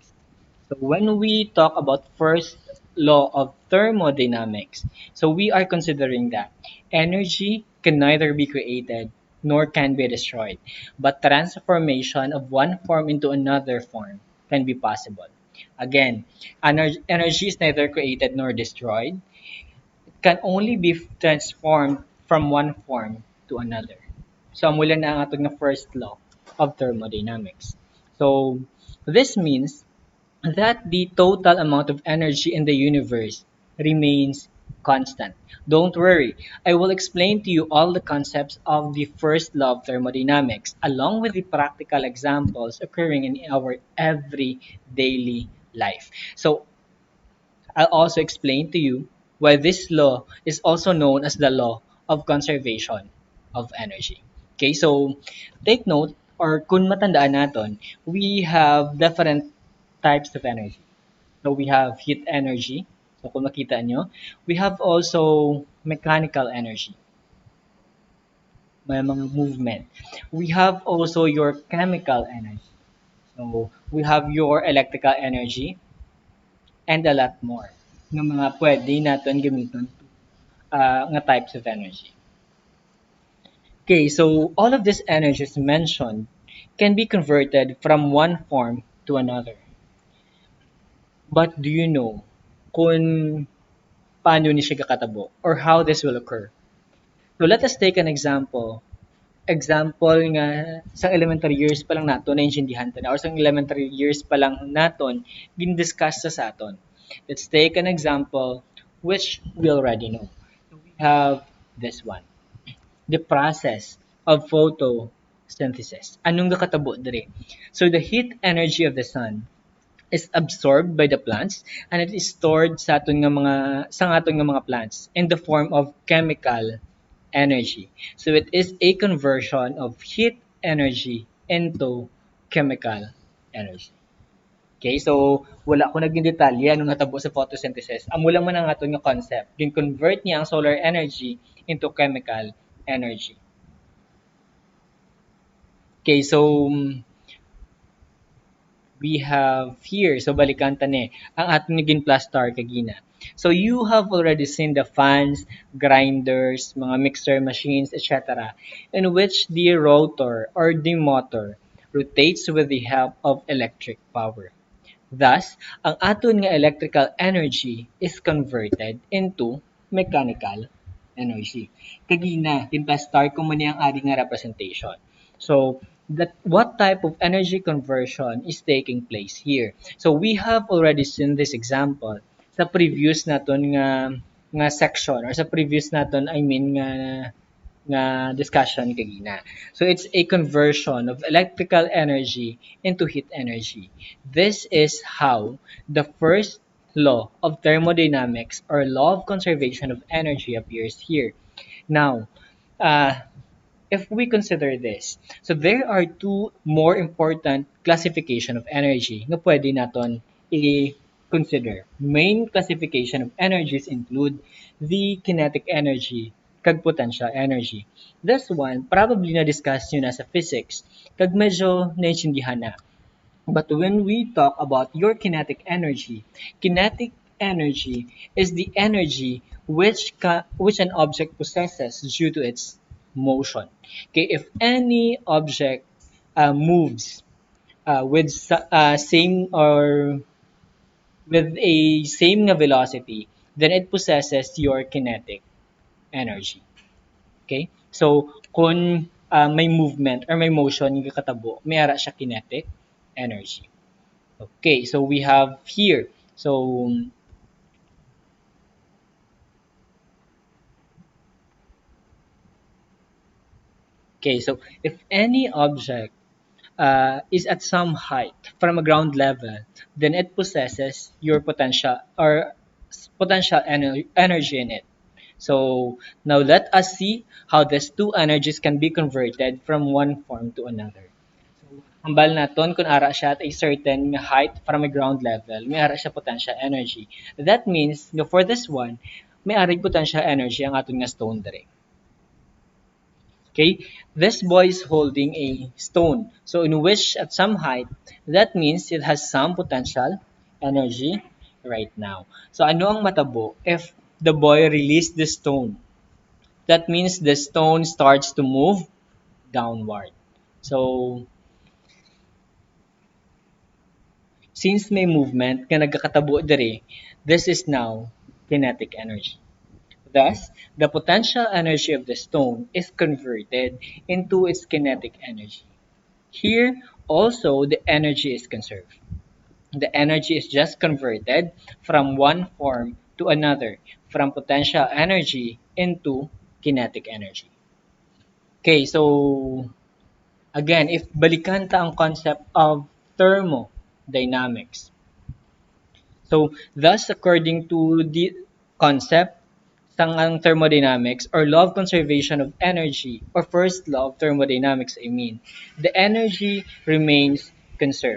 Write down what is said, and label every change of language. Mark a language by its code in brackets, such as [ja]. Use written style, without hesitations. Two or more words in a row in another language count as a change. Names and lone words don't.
[en] So when we talk about first law of thermodynamics, so we are considering that energy can neither be created nor can be destroyed, but transformation of one form into another form can be possible. Again, energy is neither created nor destroyed. It can only be transformed from one form to another. [hil] So, mula na ang atong nga [en] first law of thermodynamics. So, this means that the total amount of energy in the universe remains constant. Don't worry, I will explain to you all the concepts of the first law of thermodynamics along with the practical examples occurring in our every daily life. So, I'll also explain to you why this law is also known as the law of conservation of energy. Okay, so take note or [tl] kung matandaan natin, [en] we have different types of energy. So we have heat energy. So [tl] kung makita nyo, [en] we have also mechanical energy, [hil] may mga [en] movement. We have also your chemical energy. So we have your electrical energy and a lot more [hil] ng mga pwede natin gamiton nga [en] types of energy. Okay, so all of these energies mentioned can be converted from one form to another. But do you know [hil] kung paano ni siya kakatabo [en] or how this will occur? So let us take an example. [hil] Example nga sa [en] elementary years [hil] pa lang nato na intindihan ta na or sa [en] elementary years [hil] pa lang naton gin-discuss sa aton. [en] Let's take an example which we already know. So we have this one. The process of photosynthesis. [hil] Anong nakatabo dire? [en] So the heat energy of the sun is absorbed by the plants and it is stored [hil] sa aton nga mga sa aton nga mga [en] plants in the form of chemical energy. So it is a conversion of heat energy into chemical energy. [hil] Okay, so wala ko naging detalye anong natabo sa photosynthesis. Amo lang man ang aton nga concept. Gin-convert niya ang [en] solar energy into chemical energy. Okay, so we have here, so [hil] balikan tani, ang ating naging plus star kagina. [en] So you have already seen the fans, grinders, mga mixer machines, etc. in which the rotor or the motor rotates with the help of electric power. Thus, [hil] ang aton nga [en] electrical energy is converted into mechanical energy. [hil] Kagina, star ko man ang ari nga representation. [en] So, that what type of energy conversion is taking place here? So, we have already seen this example [hil] sa previous naton nga [en] section or [hil] sa previous naton [en] I mean [hil] nga discussion kagina. [en] So it's a conversion of electrical energy into heat energy. This is how the first law of thermodynamics or law of conservation of energy appears here. Now, uh, if we consider this, so there are two more important classification of energy [hil] na pwede naton i-consider. [en] Main classification of energies include the kinetic energy kag potential energy. This one, probably [hil] na-discuss nyo na sa physics, kag medyo naintindihan na. [en] But when we talk about your kinetic energy is the energy which an object possesses due to its motion. Okay, if any object moves with same or with a same nga velocity, then it possesses your kinetic energy. Okay? So, [hil] kung may movement or may motion yung katabo, may ara siya kinetic energy. [en] Okay, so we have here. So, okay, so if any object is at some height from a ground level, then it possesses your potential or energy in it. So now let us see how these two energies can be converted from one form to another. So, [hil] hambal naton kung ara siya [en] at a certain height from a ground level, [hil] may ara siya potential energy. [en] That means, for this one, [hil] may ari potential energy ang aton nga stone dire. [en] Okay, this boy is holding a stone. So in which at some height, that means it has some potential energy right now. So [hil] ano ang matabo [en] if the boy released the stone? That means the stone starts to move downward. So since [hil] may movement nga nagkakatabo dire, [en] this is now kinetic energy. Thus, the potential energy of the stone is converted into its kinetic energy. Here, also, the energy is conserved. The energy is just converted from one form to another, from potential energy into kinetic energy. Okay, so again, if [hil] balikan ta ang [en] concept of thermodynamics. So, thus, according to the concept ang thermodynamics or law of conservation of energy or first law of thermodynamics, I mean, the energy remains conserved.